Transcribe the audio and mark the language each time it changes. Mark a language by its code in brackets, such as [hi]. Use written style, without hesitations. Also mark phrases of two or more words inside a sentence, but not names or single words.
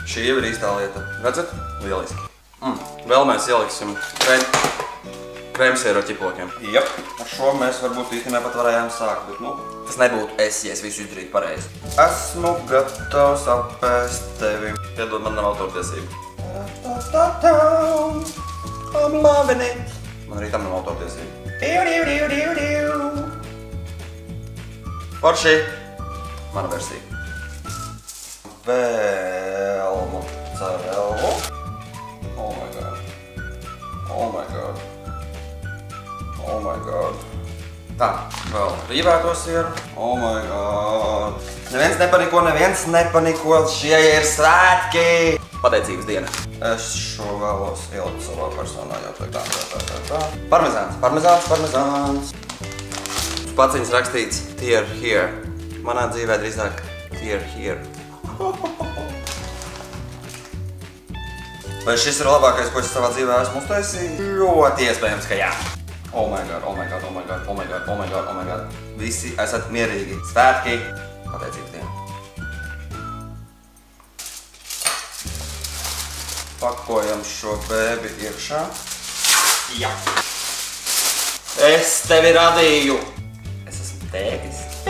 [lv] Šī jau ir īstā lieta. Redzat? Lieliski. Vēl mēs ieliksim krēmsieru ar ķiplokiem. Jep, ar šo mēs varbūt īstenībā pat varējām sākt, bet, nu, tas nebūtu es, ja es visu izdarītu pareizi. Esmu gatavs apēst tevi. Piedod, man nav autortiesību. [en] I'm loving it. [lv] Man arī tam nav autortiesību. Forši, mana versija. Vēl mozzarellu. [en] Oh my god. Oh my god. Oh my god. [lv] Tā, vēl rīvēto sieru. [en] Oh my god. [lv] Neviens nepaniko, šie ir svētki. Pateicības diena. Es šo vēlos ielikt savā personā, jau tā. Parmezāns. Paciņas rakstīts [en] tear here. [lv] Manā dzīvē drīzāk [en] tear here. [lv] Vai šis ir labākais, ko es savā dzīvē esmu uztaisījis? Ļoti iespējams, ka jā. [en] Oh my god. [lv] Visi esat mierīgi. Svētki. Pateicības diena. Pakojam šo bēbi iekšā. Jā. Es tevi radīju. Es esmu tētis.